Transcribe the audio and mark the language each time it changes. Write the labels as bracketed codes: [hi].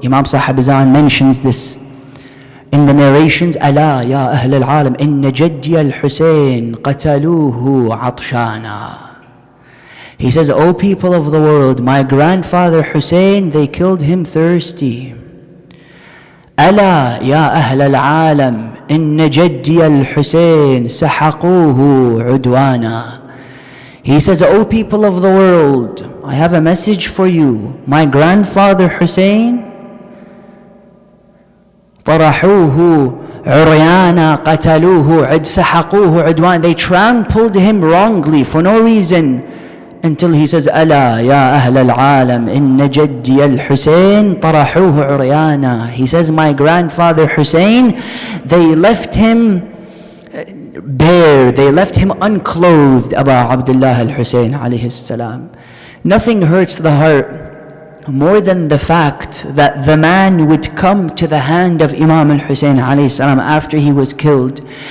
[en] Imam Sahib Azan mentions this in the narrations. [ar] Ala ya ahl al-alam. Inna jaddi al-Husayn qataluhu atshana. [en] He says, O people of the world, my grandfather Hussein, they killed him thirsty. [ar] ألا يا أهل العالم إن جدي الحسين سحقوه عدوانا. [en] He says, O people of the world, I have a message for you. My grandfather Hussein, [ar] طرحوه عريانا قتلوه سحقوه عدوانا. [en] They trampled him wrongly for no reason. Until he says, [ar] ألا يا أهل العالم إن جدي الحسين طرحوه عريانا. [en] He says, my grandfather Hussein, they left him bare, they left him unclothed. Aba Abdullah al-Hussein alayhi salam. Nothing hurts the heart more than the fact that the man would come to the hand of Imam al-Hussein alayhi salam after he was killed.